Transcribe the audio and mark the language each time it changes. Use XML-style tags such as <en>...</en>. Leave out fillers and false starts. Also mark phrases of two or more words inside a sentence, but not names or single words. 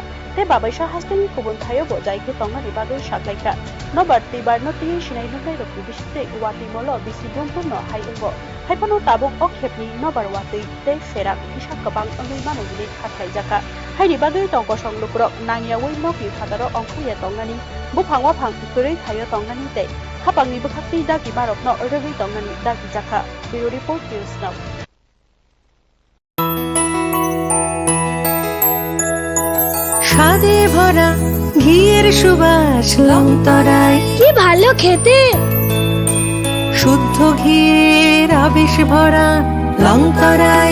<trp>te babaisa hastini kubun thayo bo jaikhe tongani bagai saklaika nobar tibar noti sinai nai rokni bisite wati molo bisidum purno hai ungo haipano tabuk okhepni nobar wati te ferak hisa kabang angui manogini khaklai jaka haini bagai tongko songlukro nangyawai nokni phataro ongkhuya tongani buphangwa phang kurei thayo tongani te hapangni bukhakni dagi marokno rogui tongani dagi jaka</trp> <en>bureau report news now</en> <bn>স্বাদে ভরা ঘিয়ের সুবাস লংতরায় কি ভালো খেতে শুদ্ধ ঘিয়ের আবেশ ভরা লংতরায়</bn>